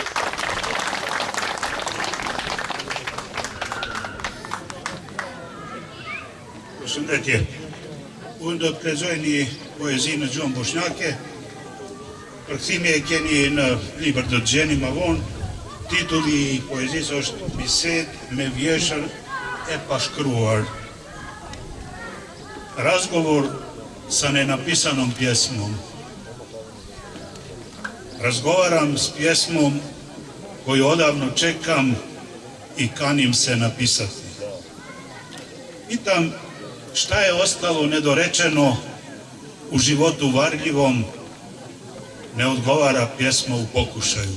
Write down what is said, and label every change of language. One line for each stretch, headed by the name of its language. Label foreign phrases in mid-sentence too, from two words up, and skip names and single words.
Albanian: Përshëndetje. Unë do të lexoj një poezi në gjuhën bosnjake. Përkthimi e keni në libër do të gjeni më vonë. Titulli i poezisë është Bisedë me vjeshër e pashkruar.
Bosnian: Razgovor sa nenapisanom pjesmom. Razgovaram s pjesmom koju odavno čekam i kanim se napisati. Pitam šta je ostalo nedorečeno u životu varljivom, ne odgovara pjesma u pokušaju.